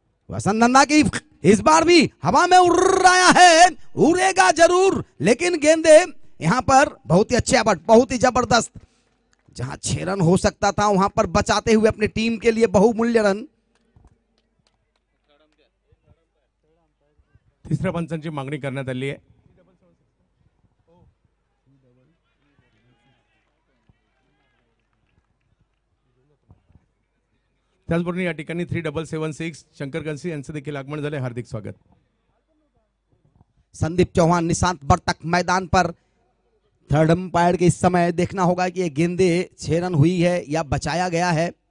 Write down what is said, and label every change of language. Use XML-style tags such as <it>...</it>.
<hi>वसंत नंदा की इस बार भी हवा में उड़ रहा है, उड़ेगा जरूर, लेकिन गेंदे यहां पर बहुत ही अच्छे, बहुत ही जबरदस्त, जहां 6 रन हो सकता था वहां पर बचाते हुए अपनी टीम के लिए बहुमूल्य रन।</hi> <mr>तिसऱ्या पंचांची मागणी करण्यात आली आहे. त्याचबरोबर या ठिकाणी 3776 शंकर कंसी यांचं देखील आगमन झाले. हार्दिक स्वागत.</mr> <hi>संदीप चौहान, निशांत वर्तक मैदान पर। थर्ड अंपायर के इस समय देखना होगा कि ये गेंदे 6 रन हुई है या बचाया गया है।</hi>